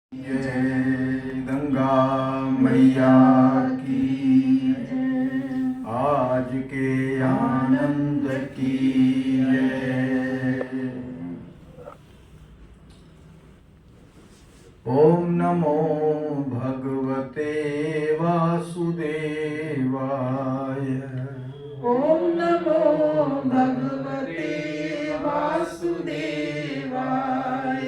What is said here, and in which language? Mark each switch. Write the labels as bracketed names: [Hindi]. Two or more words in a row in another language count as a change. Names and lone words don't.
[Hindi] जय गंगा मैया की जय, आज के आनंद की जय। [Sanskrit] ओम नमो भगवते वासुदेवाय। ओम नमो भगवते वासुदेवाय।